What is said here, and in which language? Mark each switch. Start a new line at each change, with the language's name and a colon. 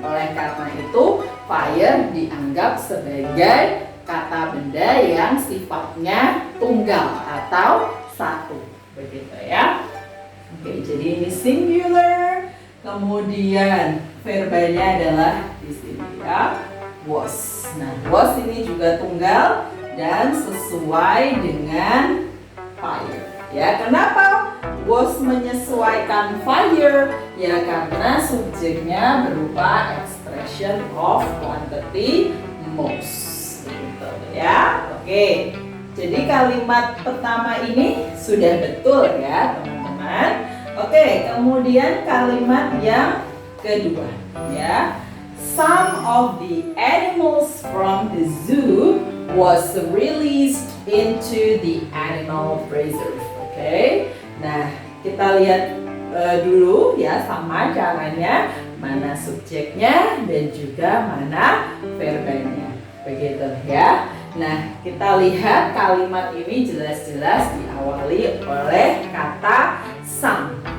Indonesian: Oleh karena itu, fire dianggap sebagai kata benda yang sifatnya tunggal atau satu begitu ya. Oke, jadi ini singular. Kemudian verbanya adalah di sini ya, was. Nah, was ini juga tunggal dan sesuai dengan fire. Ya, kenapa was menyesuaikan fire? Ya, karena subjeknya berupa expression of quantity most. Gitu ya. Oke. Jadi kalimat pertama ini sudah betul ya, teman-teman. Oke, kemudian kalimat yang kedua ya.
English: Some of the animals from the zoo was released into the animal preserve. Oke.
Indonesian: Nah, kita lihat dulu ya sama caranya, mana subjeknya dan juga mana verbanya. Begitu ya. Nah, kita lihat kalimat ini jelas-jelas diawali oleh kata some.